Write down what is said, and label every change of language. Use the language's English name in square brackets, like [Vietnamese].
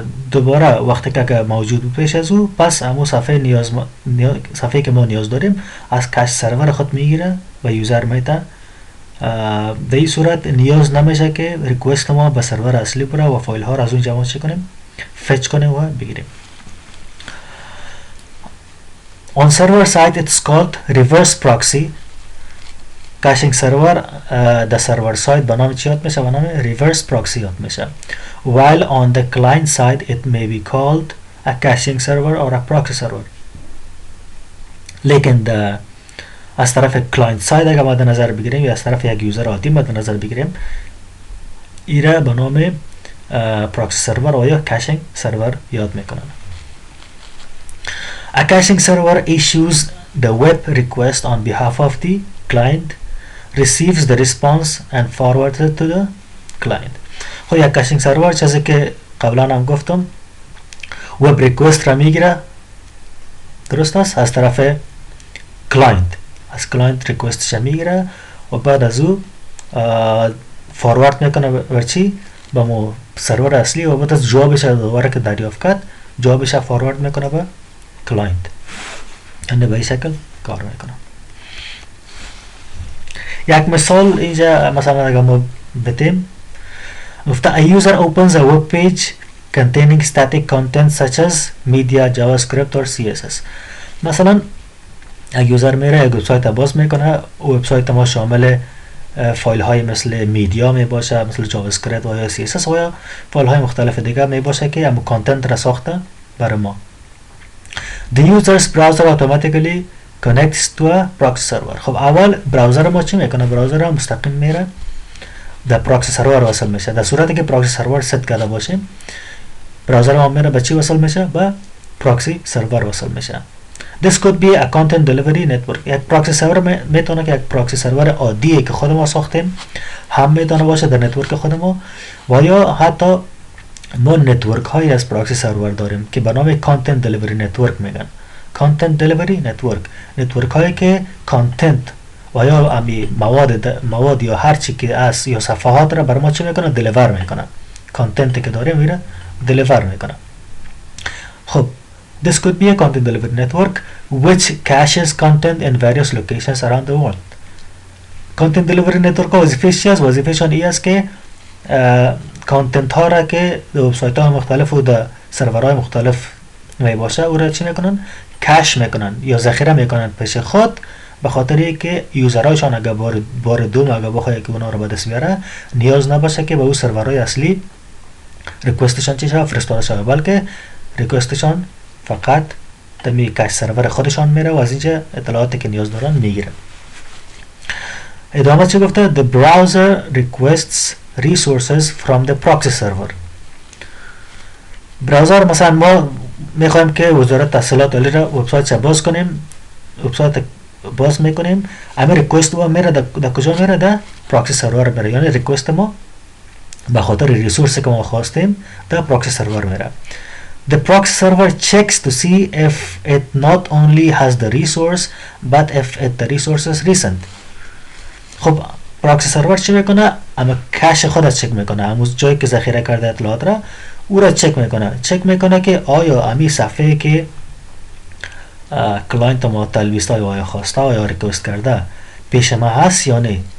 [Persian] دوباره وقتی که موجود بود پیش از او، پس امو صفحه که ما نیاز داریم از کش سرور خود میگیره و یوزر میده. در این صورت نیاز نمیشه که ریکوست ما به سرور اصلی بره و فایل ها را از اون جمع چی کنیم؟ فچ کنیم و بگیریم. [English] On server side it's called reverse proxy. [Persian] کاشینگ سرور در سرور سایت به نام چی یاد میشه؟ به نام reverse proxy یاد میشه. [English] While on the client side it may be called a caching server or a proxy server. [Persian] لیکن از طرف کلاینت ساید اگر مد نظر بگیریم یا از طرف یک یوزر عادی مد نظر بگیریم، ایره به نام پراکسی سرور و یا کاشینگ سرور یاد میکنن. [English] A caching server issues the web request on behalf of the client receives the response and forwards it to the client. [Persian] خب یک کشینگ سرور چیزی که قبلا هم گفتم وب ریکوست را میگیره، درست است، از طرف کلاینت، از کلاینت ریکوستش میگیره و بعد از او فوروارد میکنه بر چی؟ با مو سرور اصلی و بعد از جوابش دوباره که دریافت کرد جوابش فوروارد میکنه به کلاینت. یعنی به این شکل کار میکنه. یک مثال اینجا مثلا اگر ما بتیم گفته [English] a user opens a web page containing static content such as media, JavaScript or CSS. [Persian] مثلا یک یوزر میره یک وبسایت باز میکنه، وبسایت ما شامل فایل های مثل میدیا می باشه، مثل جاوا اسکریپت و یا سی اس اس و یا فایل های مختلف دیگه می باشه که هم کانتنت را ساخته برای ما. [English] The user's browser automatically connects to a proxy server. [Persian] خب اول براوزر ما چی میکنه؟ براوزر مستقیم میره در پراکسی سرور وصل میشه. در صورتی که پراکسی سرور ست کرده باشیم براوزر ما میره به چی وصل میشه؟ به پراکسی سرور وصل میشه. [English] This could be a content delivery network. [Persian] یک پراکسی سرور میتونه که یک پراکسی سرور عادیه که خود ما ساختیم هم میتونه باشه در نتورک خود ما و یا حتی ما نتورک هایی از پراکسی سرور داریم که به نام کانتنت دلیوری نتورک میگن. کانتنت دلیوری نتورک، نتورک هایی که کانتنت و یا امی مواد یا هر چی که از یا صفحات را بر ما چی میکنه؟ دلیور میکنه. کانتنتی که داریم میره دلیور میکنه. [English] خب this could be a content delivery network which caches content in various locations around the world. [Persian] content delivery network کا وظیفه‌ش چی است؟ وظیفه‌ش این است که کانتنت ها را که در وبسایت های مختلف و در سرورهای مختلف می باشه او را چی میکنن؟ کش میکنن یا ذخیره میکنن پیش خود، به خاطر که یوزرهایشان اگر بار دوم اگر بخواد که اونا رو به دست بیاره نیاز نباشه که به اون سرورهای اصلی ریکوستشان چی شود؟ فرستاده شود، بلکه ریکوستشان فقط تمی کش سرور خودشان میره و از اینجا اطلاعاتی که نیاز دارن میگیره. ادامه چی گفته؟ [English] The browser requests resources from the proxy server. [Persian] براوزر مثلا ما میخوایم که وزارت تحصیلات عالی را وبسایت باز کنیم، وبسایت باز میکنیم، اما ریکوست ما میره در کجا میره؟ در پراکسی سرور میره. یعنی ریکوست ما به خاطر ریسورسی که ما خواستیم در پراکسی سرور میره. [English] The proxy server checks to see if it not only has the resource but if the resource is recent. [Persian] خب پراکسی سرور چی میکنه؟ اما کش خود چک میکنه، اما جایی که ذخیره کرده اطلاعات را او را چک میکنه که آیا امی صفحه که کلاینت ما تلویست های آیا خواسته آیا ریکوست کرده پیش ما هست یا نه.